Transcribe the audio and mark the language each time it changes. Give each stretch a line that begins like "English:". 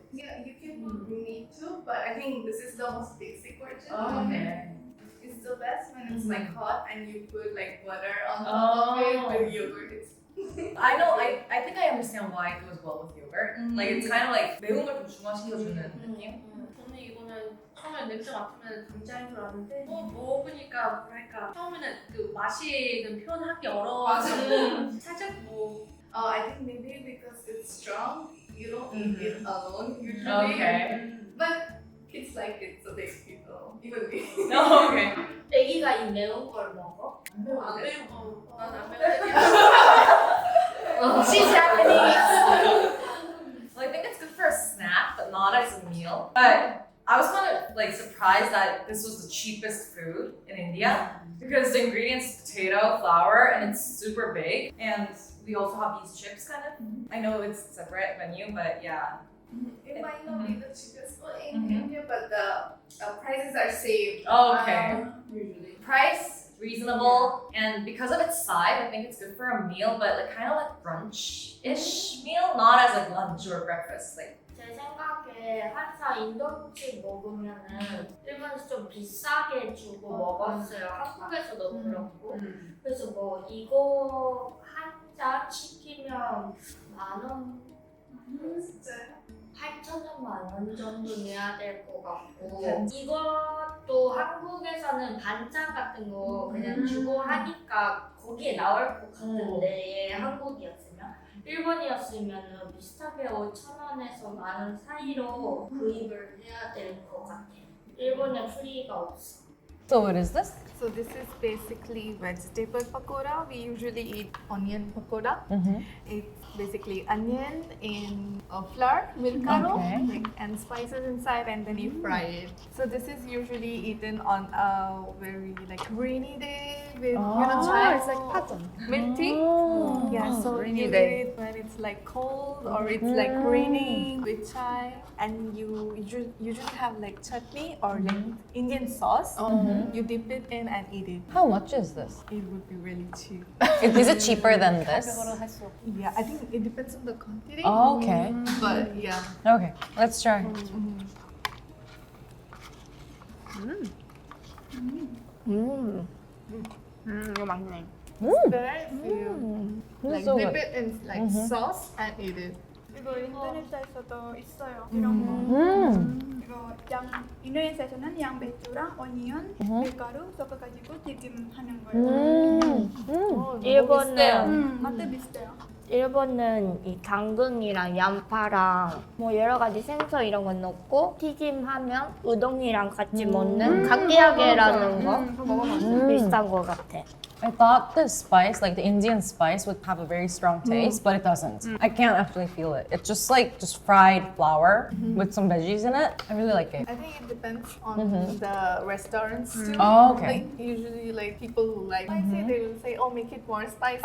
English: Yeah, you can put meat too, but I think this is the most basic version of it. Okay. It's the best when it's like hot and you put like butter on top of it with yogurt. It's I know. I think I understand why it goes well with yogurt. Like it's kind of like
Korean: 매운 걸 좀 중화시켜주는 느낌. 저는 이거는 처음에 냄새 맡으면 감자인 줄 알았는데 먹으니까 뭐랄까 처음에는 그 맛이는 표현하기 어려워서 살짝 뭐
English: I think maybe because it's strong, you don't eat it alone usually. Okay. But it's like it, so they people even me. No. Okay.
Korean: 애기가 이 매운 걸 먹어? 안 매운 거. 난안 매운
English: She's Japanese. Well, I think it's good for a snack, but not as a meal. But I was kind of like surprised that this was the cheapest food in India because the ingredients is potato, flour, and it's super big. And we also have these chips, kind of. I know it's a separate menu, but yeah. It might not be the cheapest food in India, but the prices are saved. Okay. Usually. Price reasonable, and because of its size, I think it's good for a meal, but like kind of like brunch-ish meal, not as like lunch or breakfast. Like.
Korean: 제 생각에 항상 인도 음식 먹으면은 일본에서 좀 비싸게 주고 먹었어요. 한국에서도 그렇고. 그래서 뭐 이거 한 잔 시키면 10,000원, 진짜요? 8,000원 정도 내야 될 것 같고 이것도 한국에서는 반찬 같은 거 그냥 주고 하니까 거기에 나올 것 같은데 한국이었으면 일본이었으면 비슷하게 5,000원에서 10,000원 사이로 구입을 해야 될 것 같아요. 일본에 프리가 없어.
English: So what is this? So this is basically vegetable pakora. We usually eat onion pakora. It's basically onion in flour, milk like, and spices inside, and then you fry it. So this is usually eaten on a very like rainy day with chai. It's like paton, milk tea. Yeah, so you eat it when it's like cold or it's like raining with chai, and you usually have like chutney or like Indian sauce. You dip it in and eat it. How much is this? It would be really cheap. Is it cheaper than this? Yeah, I think it depends on the quantity. Oh, okay. But yeah. Okay, let's try.
Korean: 이거 맛있네.
English: There you like so dip good. it in like sauce and eat it.
Korean: 이거 인도네시아에서도 있어요. 이런 거. 이거 인도네시아에서는 양배추랑 오니언, 밀가루 섞어가지고 튀김하는 거예요. 일본은 맛도 비슷해요. 일본은 이 당근이랑 양파랑 뭐 여러 가지 생선 이런 거 넣고 튀김하면 우동이랑 같이 먹는 가게야게라는 거 비슷한 거 같아.
English: I thought the spice, like the Indian spice, would have a very strong taste, but it doesn't. I can't actually feel it. It's just like fried flour with some veggies in it. I really like it. I think it depends on the restaurants too. Oh, okay. Like usually like people who like spicy, they will say, oh, make it more spicy,